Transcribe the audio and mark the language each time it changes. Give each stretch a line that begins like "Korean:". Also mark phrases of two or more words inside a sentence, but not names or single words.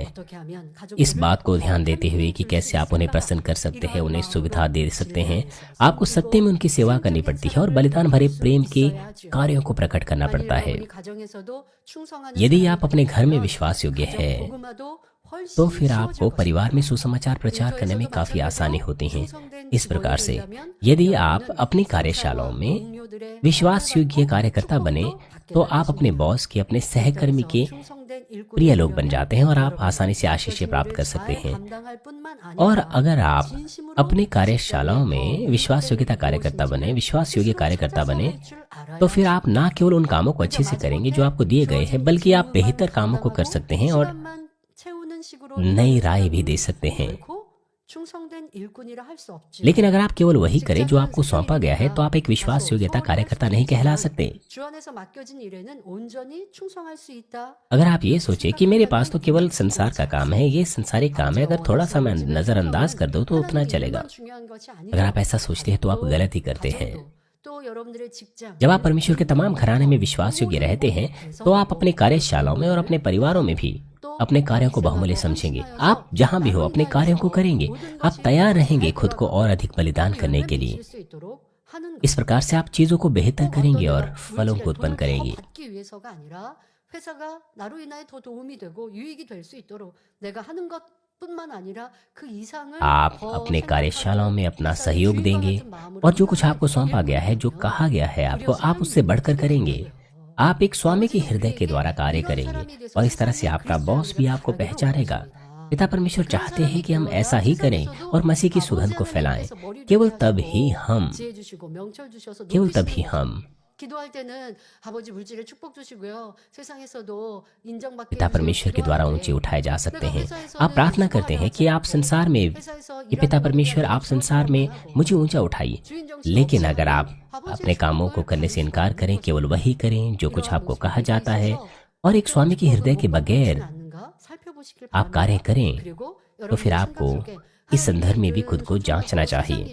Hindi: इस बात को ध्यान देते हुए कि कैसे आप उन्हें प्रसन्न कर सकते हैं, उन्हें सुविधा दे सकते हैं, आपको सत्य में उनकी सेवा करनी पड़ती है और बलिदान भरे प्रेम के कार्यों को प्रकट करना पड़ता है। यदि आप अपने घर में विश्वास योग्य है तो
Korean: 훨씬
Hindi: फिर आपको
Korean: 쉬워질
Hindi: परिवार में
Korean: 것입니다.
Hindi: सुसमाचार प्रचार करने में काफी आसानी होती है।
Korean: 충성된
Hindi: इस प्रकार
Korean: 직원이
Hindi: से
Korean: 되려면
Hindi: यदि आप
Korean: 여러분은
Hindi: अपनी
Korean: 상사와
Hindi: कार्यशालाओं में
Korean: 동료들의
Hindi: विश्वास योग्य
Korean: 허락을
Hindi: कार्यकर्ता
Korean: 받고
Hindi: बने
Korean: 축복도
Hindi: तो
Korean: 받게
Hindi: आप अपने
Korean: 되십니다.
Hindi: बॉस के, अपने सहकर्मी
Korean: 일터에서
Hindi: के
Korean: 충성된 일꾼이
Hindi: प्रिय लोग बन
Korean: 되려면
Hindi: जाते हैं और आप
Korean: 여러분은
Hindi: आसानी से
Korean: 맡겨진
Hindi: आशीषें प्राप्त
Korean: 일을
Hindi: कर सकते
Korean: 잘
Hindi: हैं।
Korean: 감당할 뿐만
Hindi: और
Korean: 아니라
Hindi: अगर आप
Korean: 진심으로
Hindi: अपनी
Korean: 직장에
Hindi: कार्यशालाओं
Korean: 더
Hindi: में विश्वास
Korean: 응답되는
Hindi: योग्यता
Korean: 일이
Hindi: कार्यकर्ता बने,
Korean: 무엇인지를
Hindi: विश्वास योग्य
Korean: 스스로
Hindi: कार्यकर्ता
Korean: 찾아서
Hindi: बने,
Korean: 할 줄
Hindi: तो फिर
Korean: 알아야지.
Hindi: आप ना केवल उन कामों को अच्छे से
Korean: 그러니까
Hindi: करेंगे जो
Korean: 마지못해
Hindi: आपको दिए गए हैं,
Korean: 주어진
Hindi: बल्कि आप
Korean: 직무만
Hindi: बेहतर कामों को कर
Korean: 감당하고
Hindi: सकते हैं और
Korean: 시간만 채우는 식으로
Hindi: नई
Korean: 일하는
Hindi: राय भी दे
Korean: 사람은
Hindi: सकते हैं।
Korean: 결코 충성된 일꾼이라 할 수 없지요.
Hindi: लेकिन अगर आप केवल वही करें जो
Korean: 직장은
Hindi: आपको सौंपा गया है तो आप एक विश्वास
Korean: 다소
Hindi: योग्यता
Korean: 서운할
Hindi: कार्यकर्ता
Korean: 수도
Hindi: नहीं कहला
Korean: 있지만
Hindi: सकते।
Korean: 주 안에서 맡겨진 일에는 온전히 충성할 수 있다.
Hindi: अगर आप ये सोचे कि मेरे पास तो केवल संसार का काम है, ये संसारिक काम है, अगर थोड़ा सा मैं नजरअंदाज कर दूं तो उतना चलेगा। अगर आप ऐसा सोचते हैं तो आप गलत ही करते हैं। जब आप परमेश्वर के तमाम घराने में विश्वास योग्य रहते हैं तो आप अपने कार्यशालाओं में और अपने परिवारों में भी अपने कार्यों को बहुमूल्य समझेंगे। आप जहां भी हो अपने कार्यों को करेंगे, आप तैयार रहेंगे खुद को और अधिक बलिदान करने के लिए। इस प्रकार से आप चीजों को बेहतर करेंगे और फलों को उत्पन्न करेंगे।
Korean: 회사가 나로 인하여 더 도움이 되고 유익이 될 수 있도록 내가 하는 것뿐만 아니라 그 이상을
Hindi: आप
Korean: 더
Hindi: अपने
Korean: 생각하고
Hindi: कार्यशालाओं में अपना
Korean: 회사의
Hindi: सहयोग
Korean: 주인과
Hindi: देंगे
Korean: 같은 마음으로
Hindi: और जो कुछ
Korean: 항상
Hindi: आपको सौंपा गया है, जो कहा गया है आपको, आप उससे बढ़कर करेंगे। आप एक स्वामी के हृदय के द्वारा कार्य करेंगे और इस तरह से आपका बॉस भी आपको पहचानेगा। पिता परमेश्वर चाहते हैं कि हम ऐसा ही करें और मसीह की सुगंध को फैलाएं। केवल तभी हम
Korean: 기도할 때는 아버지 물질에 축복 주시고요. 세상에서도 인정받게
Hindi: पिता परमेश्वर के द्वारा ऊंचे उठाए जा सकते हैं। आप प्रार्थना करते हैं कि आप संसार में, कि पिता परमेश्वर आप संसार में मुझे ऊंचा उठाइए। लेकिन अगर आप अपने कामों को करने से इनकार करें, केवल वही करें जो कुछ आपको कहा जाता है और एक स्वामी के हृदय के बगैर आप कार्य करें, तो फिर आपको इस संदर्भ में भी खुद को जांचना चाहिए।